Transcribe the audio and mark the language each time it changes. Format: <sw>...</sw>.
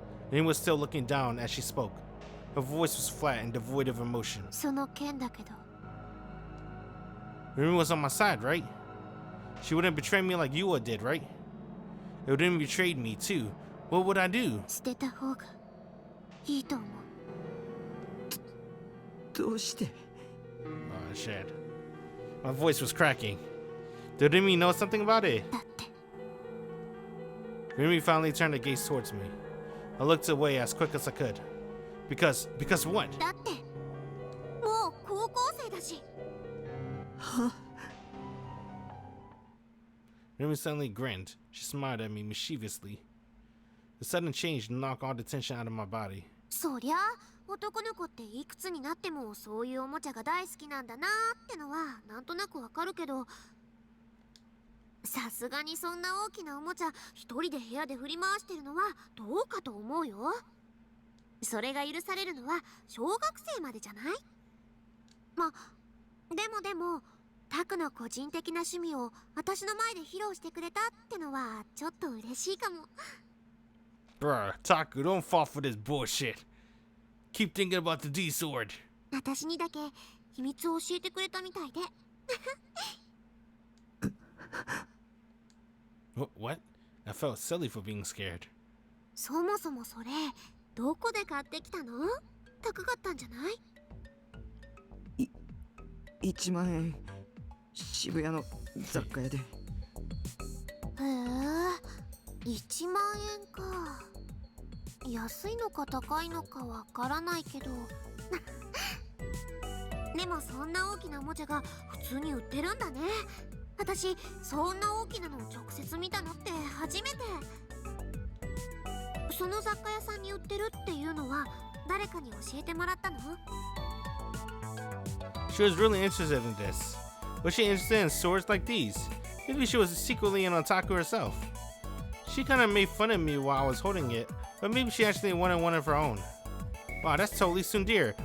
<en>Rimi was still looking down as she spoke. Her voice was flat and devoid of emotion.</en> <ja>その件だけど。</ja> <en>Rimi was on my side, right? She wouldn't betray me like Yua did, right? It wouldn't betray me too. What would I do?</en> <ja>捨てた方がいいと思う。どうして</ja> <en>Oh shit. My voice was cracking. Did Rimi know something about it?</en> <ja>だって</ja> <en>Rimi finally turned the gaze towards me. I looked away as quick as I could. Because what?</en> <ja>だってもう高校生だし。</ja> <en>Rimi suddenly grinned. She smiled at me mischievously. The sudden change knocked all the tension out of my body.</en> <ja>そりゃ男の子っていくつになってもそういうおもちゃが大好きなんだなってのはなんとなくわかるけど、さすがにそんな大きなおもちゃ一人で部屋で振り回してるのはどうかと思うよ。それが許されるのは小学生までじゃない？でもタクの個人的な趣味を私の前で披露してくれたってのはちょっと嬉しいかも。</ja> <en>Bruh, Taku, don't fall for this bullshit. Keep thinking about the D sword.</en> <ja>私にだけ秘密を教えてくれたみたいで。</ja> <en>What? I felt silly for being scared.</en> <ja>そもそもそれどこで買ってきたの？高かったんじゃない？ 1万円渋谷の雑貨屋で。へえ、1万円か。安いのか高いのかわからないけどでもそんな大きなおもちゃが普通に売ってるんだね。私そんな大きなのを直接見たのって初めて。その雑貨屋さんに売ってるっていうのは誰かに教えてもらったの？</ja> <en>She was really interested in this. Was she interested in swords like these? Maybe she was secretly an otaku herself. She kind of made fun of me while I was holding it, but maybe she actually wanted one of her own. Wow, that's totally tsundere.</en>